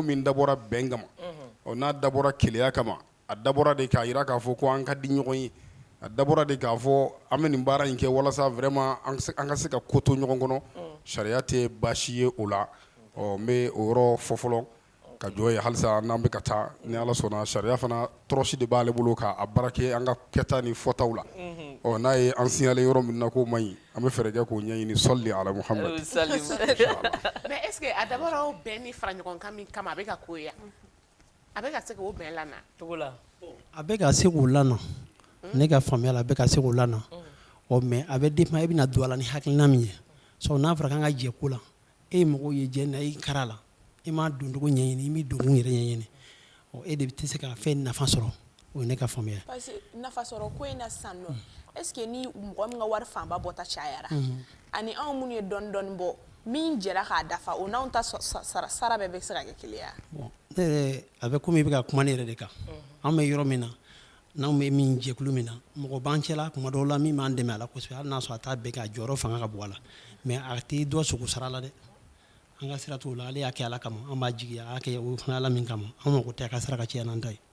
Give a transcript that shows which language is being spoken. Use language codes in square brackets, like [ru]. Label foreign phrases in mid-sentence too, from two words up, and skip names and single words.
[bm] min dabɔra bɛn kama n'a dabɔra keleya kama a dabɔra de k'a jira k'a fɔ ko an ka di ɲɔgɔn ye a dabɔra de k'a fɔ an bɛ nin baara in kɛ walasa vraiment an ka se ka ko to ɲɔgɔn kɔnɔ sariya tɛ baasi ye o la n bɛ o yɔrɔ fɔ fɔlɔ ka jɔ ye halisa n'an bɛ ka taa ni ala sɔnna sariya fana tɔrɔsi de b'ale bolo k'a baara kɛ an ka kɛta ni fɔtaw la n'a ye an signalé yɔrɔ min na k'o man ɲi an bɛ fɛɛrɛ kɛ k'o ɲɛɲini sɔli ala Muhamad [fr] mais est ce que [bm] a dabɔra o bɛn ni fara ɲɔgɔn kan min kama a bɛ ka ko ye a bɛ ka se k'o bɛn lana cogo la a bɛ ka se k'o lana ne ka faamuya la a bɛ ka se k'o lana mais a bɛ dépend e bɛna don a la ni hakilina min ye n'a fɔra k'an ka jɛ ko la e mɔgɔw ye jɛ na i kara la i m'a doncogo ɲɛɲini i m'i donkun yɛrɛ ɲɛɲini e de tɛ se ka fɛn nafa sɔrɔ o ye ne ka faamuya [fr] parce que [bm] nafa sɔrɔ ko in na sisan nɔ [fr] est ce que [bm] ni mɔgɔ min ka wari fanba bɔta cayara ani anw minnu ye dɔɔni dɔɔni bɔ min jɛra k'a dafa o n'anw ta sara bɛɛ bɛ se ka kɛ kelen ye ne yɛrɛ a bɛ komi i bɛ ka kuma ne yɛrɛ de kan an bɛ yɔrɔ min na n'anw bɛ min jɛkulu min na mɔgɔ b'an cɛla tuma dɔw la min b'an dɛmɛ a la kosɛbɛ hali n'a sɔrɔ a t'a bɛɛ kɛ a jɔyɔrɔ fanga ka bon a la mais a tɛ dɔ sogo sara la dɛ an ka sira t'o la ale y'a kɛ ala kama an b'a jigiya a y'a kɛ o fana ala min kama an mako tɛ a ka sira ka caya n'an ta ye